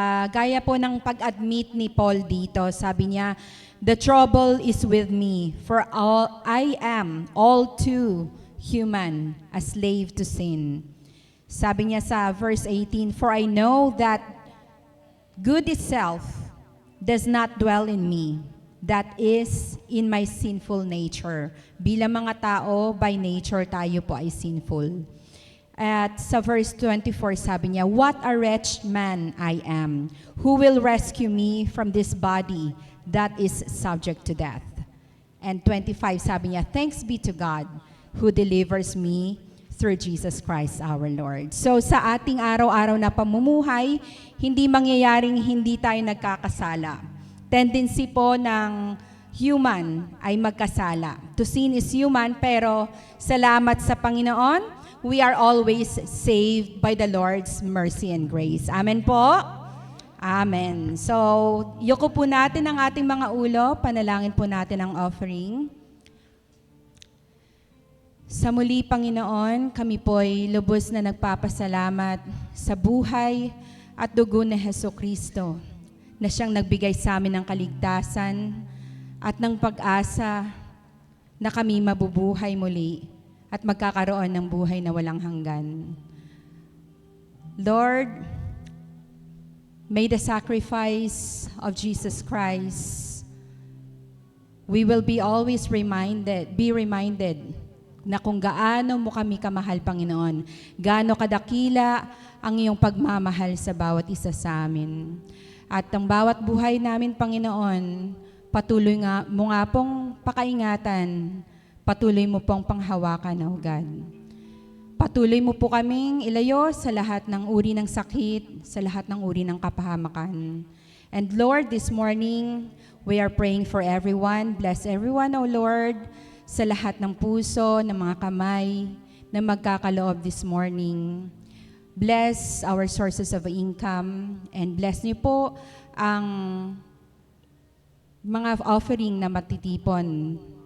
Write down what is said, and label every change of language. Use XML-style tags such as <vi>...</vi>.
<tl>Gaya po ng pag-admit ni Paul dito, sabi niya,</tl> <en>the trouble is with me, for I am all too human, a slave to sin.</en> <tl>Sabi niya sa verse 18,</tl> <en>for I know that good itself does not dwell in me, that is, in my sinful nature.</en> <tl>Bilang mga tao,</tl> <en>by nature,</en> <tl>tayo po ay sinful. At sa verse 24, sabi niya,</tl> <en>what a wretched man I am. Who will rescue me from this body that is subject to death? And 25,</en> <tl>sabi niya,</tl> <en>thanks be to God who delivers me through Jesus Christ our Lord.</en> <tl>So sa ating araw-araw na pamumuhay, hindi mangyayaring hindi tayo nagkakasala. Tendency po ng human ay magkasala.</tl> <en>To sin is human,</en> <tl>pero salamat sa Panginoon,</tl> <en>we are always saved by the Lord's mercy and grace. Amen po? Amen.</en> <tl>So, yuko po natin ang ating mga ulo, panalangin po natin ang offering. Sa muli, Panginoon, kami po'y lubos na nagpapasalamat sa buhay at dugo ni Jesucristo na siyang nagbigay sa amin ng kaligtasan at ng pag-asa na kami mabubuhay muli at magkakaroon ng buhay na walang hanggan.</tl> <en>Lord, may the sacrifice of Jesus Christ, we will be always be reminded</en> <tl>na kung gaano mo kami kamahal, Panginoon. Gaano kadakila ang iyong pagmamahal sa bawat isa sa amin. At ang bawat buhay namin, Panginoon, patuloy mo nga pong pakaingatan, patuloy mo pong panghawakan,</tl> <en>O God.</en> <tl>Patuloy mo po kaming ilayo sa lahat ng uri ng sakit, sa lahat ng uri ng kapahamakan.</tl> <en>And Lord, this morning, we are praying for everyone. Bless everyone, O Lord,</en> <tl>sa lahat ng puso, ng mga kamay na magkakaloob</tl> <en>this morning. Bless our sources of income and bless</en> <tl>niyo po ang mga offering na matitipon.</tl>